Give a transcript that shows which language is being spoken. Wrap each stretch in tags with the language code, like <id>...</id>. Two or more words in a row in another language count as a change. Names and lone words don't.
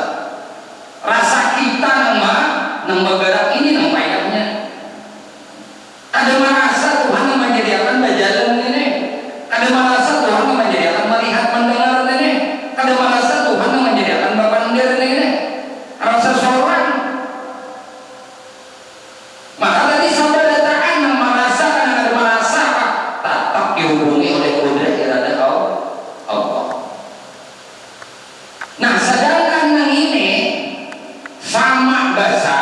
<id>Rasa kita nang bergerak ini nang payahnya. Kada merasa Tuhan yang menyediakan berjalan ini. Kada merasa Tuhan yang menyediakan melihat mendengar ini. Kada merasa Tuhan yang menyediakan bapandir ini. Rasa seorang. Maka tadi saudara datang yang merasakan yang kada merasa tetap dihubungi oleh kudrah iradah Allah. Nah, sedangkan yang ini sama besar.</id>